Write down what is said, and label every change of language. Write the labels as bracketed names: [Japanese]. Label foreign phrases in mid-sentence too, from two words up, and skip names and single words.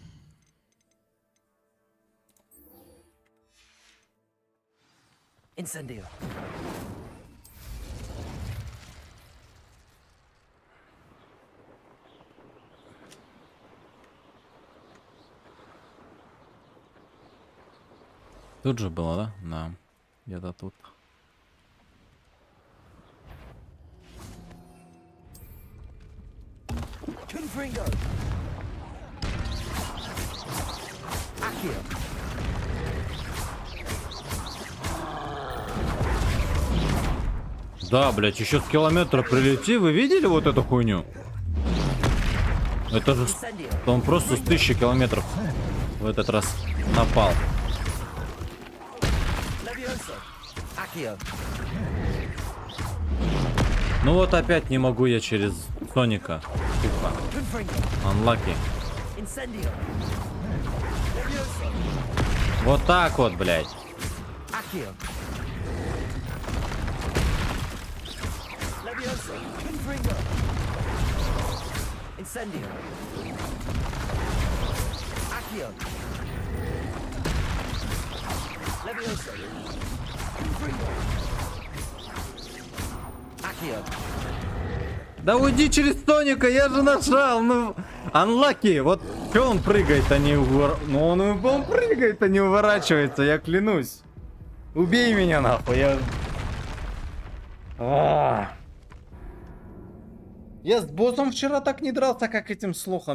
[Latin] Incendio. [Russian] Тут же было, да? Да. Где-то тут. [Latin] Confringo. Accio. [Russian] Да, блядь, еще с километра прилети. Вы видели вот эту хуйню? Это же... Он просто с 1000 километров в этот раз напал. Ну вот опять не могу я через Соника. Тупо. Unlucky. Вот так вот, блядь. [Latin] Incendio. Accio. Levioso. Confringo. Accio. [Russian] Да уйди через Соника, я же нажал, ну... Unlucky, вот что он прыгает, а не Ну он прыгает, а не уворачивается, я клянусь. Убей меня нахуй, я... Я с боссом вчера так не дрался, как этим слухом.